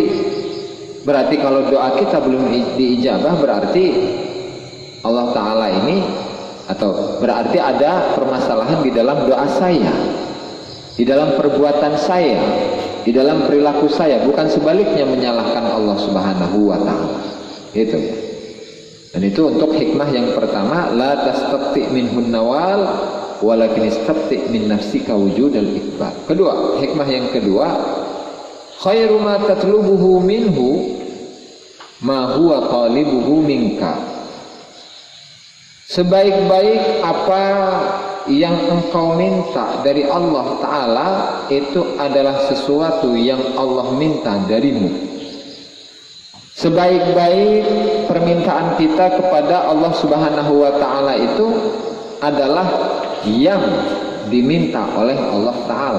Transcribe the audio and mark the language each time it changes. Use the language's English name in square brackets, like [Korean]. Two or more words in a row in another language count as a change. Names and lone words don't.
[Indonesian] Berarti kalau doa kita belum diijabah, berarti [Arabic] الله تعالى [Indonesian] ini, atau berarti ada permasalahan di dalam doa saya, di dalam perbuatan saya, di dalam perilaku saya, bukan sebaliknya menyalahkan [Arabic] الله سبحانه وتعالى. [Indonesian] Itu ya. Dan itu untuk hikmah yang pertama, [Arabic] لا تستبطئ منه النوال ولكن استبطئ من نفسك وجود الإقبال. [Indonesian] Kedua, hikmah yang kedua, [Arabic] خير ما تطلبه منه ما هو طالبه منك. [Indonesian] Sebaik-baik apa yang engkau minta dari [Arabic] الله تعالى [Indonesian] itu adalah sesuatu yang Allah minta darimu. Sebaik-baik permintaan kita kepada [Arabic] الله سبحانه وتعالى [Indonesian] itu adalah yang diminta oleh [Arabic] الله تعالى.